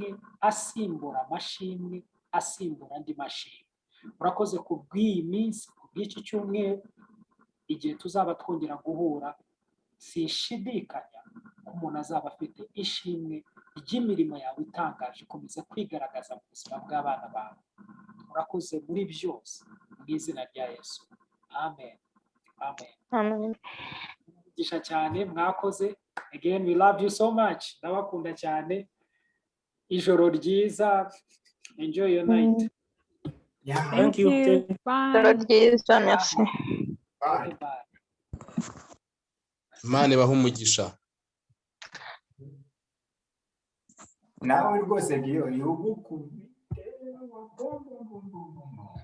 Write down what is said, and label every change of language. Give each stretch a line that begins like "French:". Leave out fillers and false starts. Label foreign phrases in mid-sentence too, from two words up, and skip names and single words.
Kinyarwanda: asimbura andi mashimwe urakoze ku bw'iyi minsi ku bw'iki cyumweru igihe tuzaba twongera guhura sishidikanya ko umuntu azaba afite ishimwe ry'imirimo yawe itangaje ikomeza kwigaragaza mu buzima bw'abana bawe urakoze muri byose mu izina rya Yesu amen umugisha cyane mwakoze
English: again we love you so much
Kinyarwanda: ndabakunda cyane ijoro ryiza
English: enjoy your night Thank you.
Kinyarwanda: Ijoro ryiza merci
English: bye.
Kinyarwanda: Imana ibahe umugisha. nawe rwose giyo